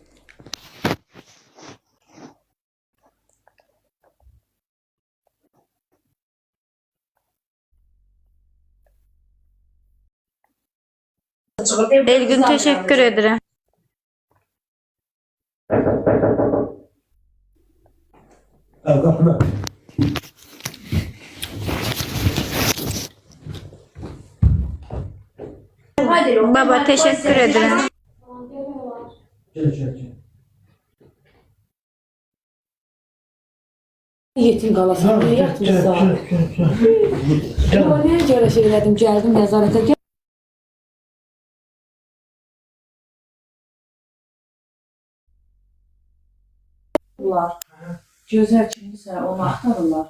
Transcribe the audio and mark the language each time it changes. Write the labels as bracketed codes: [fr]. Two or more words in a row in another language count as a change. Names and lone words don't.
[tr] Elgün, teşekkür ederim. Baba, teşekkür ederim. [az] Yetim qalasın, niyə yatmışsan? Niyə görə şey elədim, gəldim nəzarətə. Bunlar gözəl kimdirsə onu axtarırlar.